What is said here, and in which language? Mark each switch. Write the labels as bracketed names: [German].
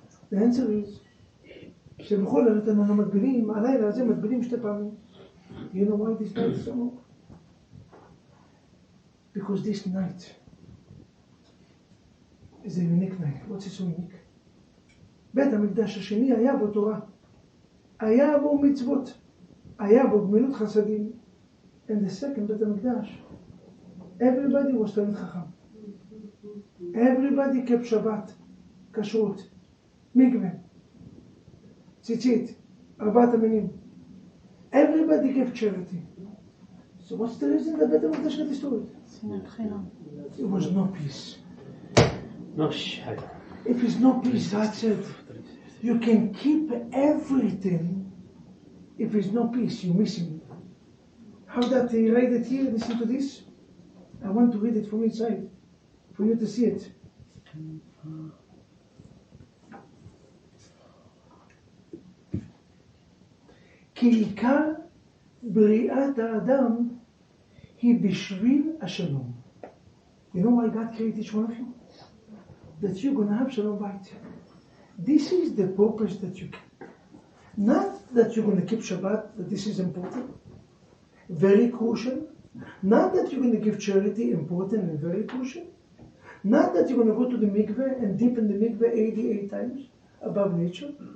[English] The answer is [Hebrew] שבכל הלילה אנחנו מגבילים, הלילה הזה מגבילים 2 פעמים. [English] You know why this night is so long? Because this night is a unique night. What's it so unique? [Hebrew] בית המקדש השני היה בו תורה, היה בו מצוות, היה בו גמילות חסדים. [English] And the second בית המקדש, everybody was תלמיד חכם. Everybody kept שבת, כשרות, מקווה, ציצית, 4 המינים. Everybody gave charity. So what's the reason that בית המקדש got destroyed? It was no peace. No shit. If it's no peace, that's it. You can keep everything. If it's no peace, you're missing it. How that they write it here, listen to this. I want to read it from inside, for you to see it. [Hebrew] כי עיקר בריאת האדם היא בשביל השלום. [English] You know why God created each one of you? That you're going to have shalom bayit. This is the purpose that you keep. Not that you're going to keep Shabbat, that this is important, very crucial. Not that you're going to give charity, important and very crucial. Not that you're going to go to the mikveh and dip in the mikveh 88 times above nature.